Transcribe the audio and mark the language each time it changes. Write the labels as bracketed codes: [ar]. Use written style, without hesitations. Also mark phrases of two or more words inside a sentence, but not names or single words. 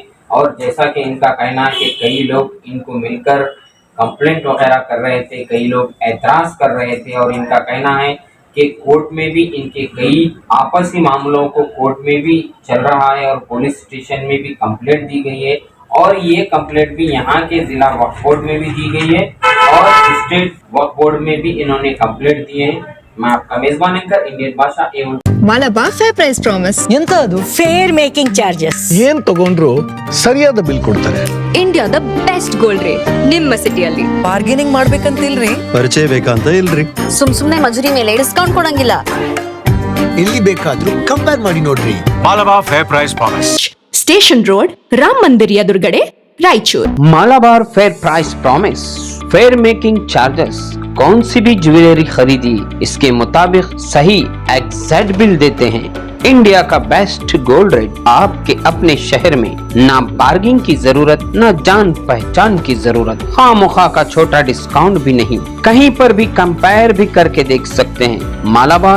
[hi] और जैसा कि इनका कहना है कि कई लोग इनको मिलकर कंप्लेंट वगैरह कर रहे थे, कई लोग एतराज़ कर रहे थे, और इनका कहना है कि कोर्ट में भी इनके कई आपसी मामलों को कोर्ट में भी चल रहा है और पुलिस स्टेशन में भी कंप्लेंट दी गई है, और ये कंप्लेंट भी यहाँ के जिला वक्फ बोर्ड में भी दी गई है और स्टेट वक्फ बोर्ड में भी इन्होंने कंप्लेंट दिए हैं। मैं आपका मेजबान एंकर इंडियन भाषा A1 [en] Malabar fair price promise [kn] ಎಂತ ಅದು [en] fair making charges. [kn] ಏನ್ ತಗೊಂಡ್ರು ಸರಿಯಾದ ಬಿಲ್ ಕೊಡ್ತಾರೆ. ಇಂಡಿಯಾದ [en] best gold rate [kn] ನಿಮ್ಮ ಸಿಟಿಯಲ್ಲಿ. ಬಾರ್ಗೇನಿಂಗ್ ಮಾಡ್ಬೇಕಂತಿಲ್ರಿ, ಪರಿಚಯ ಬೇಕಂತ ಇಲ್ರಿ, ಸುಮ್ನೆ ಮಜೂರಿ ಮೇಲೆ ಡಿಸ್ಕೌಂಟ್ ಕೊಡಂಗಿಲ್ಲ. ಎಲ್ಲಿ ಬೇಕಾದ್ರೂ ಕಂಪೇರ್ ಮಾಡಿ ನೋಡ್ರಿ. [en] Malabar Fair Price Promise. [kn] ಸ್ಟೇಷನ್ ರೋಡ್, ರಾಮ್ ಮಂದಿರ್ ಎದುರುಗಡೆ, ರಾಯಚೂರ್. [en] Malabar fair price promise, fair making charges. [hi] कौन सी भी ज्वेलरी खरीदी इसके मुताबिक सही [en] exact bill [hi] देते हैं। इंडिया का [en] best gold rate [hi] आपके अपने शहर में, ना बार्गिंग की जरूरत, ना जान पहचान की जरूरत, खामोखा का छोटा डिस्काउंट भी नहीं, कहीं पर भी कंपेयर भी करके देख सकते हैं।